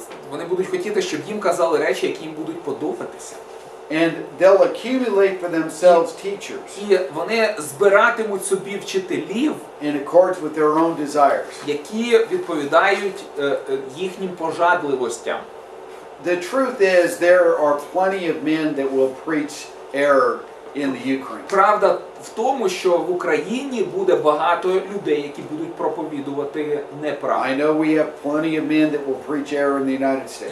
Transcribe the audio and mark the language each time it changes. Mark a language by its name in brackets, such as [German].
[Ukrainian] Вони будуть хотіти, щоб їм казали речі, які їм будуть подобатися. [English] And they'll accumulate for themselves teachers [Ukrainian] І вони збиратимуть собі вчителів, [English] in accordance with their own desires. [Ukrainian] які відповідають їхнім пожадливостям. [English] The truth is, there are plenty of men that will preach error in the Ukraine. [Ukrainian] Правда в тому, що в Україні буде багато людей, які будуть проповідувати неправду. [English] I know we have plenty of men that will preach error in the United States.